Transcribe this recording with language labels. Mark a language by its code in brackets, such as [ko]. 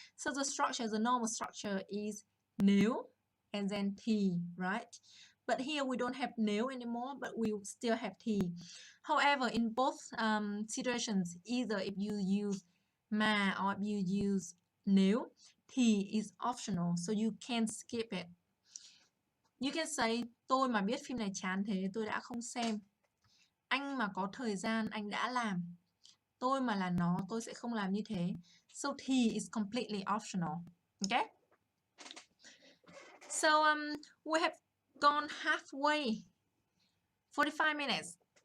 [en] So the normal structure is nếu and then thì, right? But here we don't have nếu anymore, but we still have thì. However, in both situations, either if you use mà or if you use nếu, thì is optional, so you can skip it. You can say, [vi] tôi mà biết phim này chán thế, tôi đã không xem. Anh mà có thời gian, anh đã làm. Tôi mà là nó, tôi sẽ không làm như thế. [en] So thì is completely optional. Okay? So we have gone halfway. 45 minutes.